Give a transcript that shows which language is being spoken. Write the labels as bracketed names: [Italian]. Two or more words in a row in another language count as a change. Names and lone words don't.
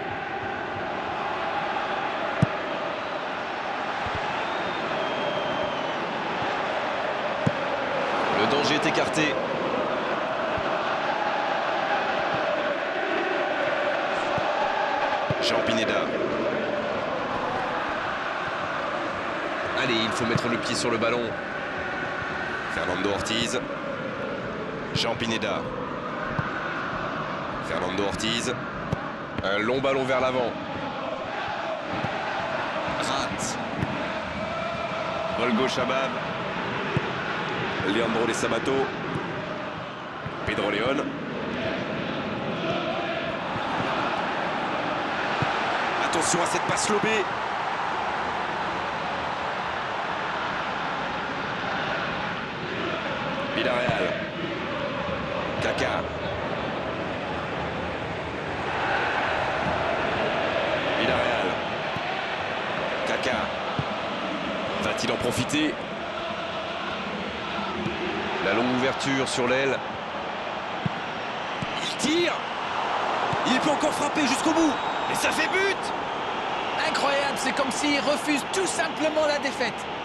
[French] Le danger est écarté. Jean Pineda. Allez, il faut mettre le pied sur le ballon. Fernando Ortiz. Jean Pineda. Fernando Ortiz. Un long ballon vers l'avant. Rate. Volgo Shabab. Leandro De Sabato. Pedro León. Attention à cette passe lobée. Villarreal. Kaka. Villarreal. Kaka. Va-t-il en profiter? La longue ouverture sur l'aile. Il tire. Il peut encore frapper jusqu'au bout. Et ça fait but. Incroyable, c'est comme s'il refuse tout simplement la défaite.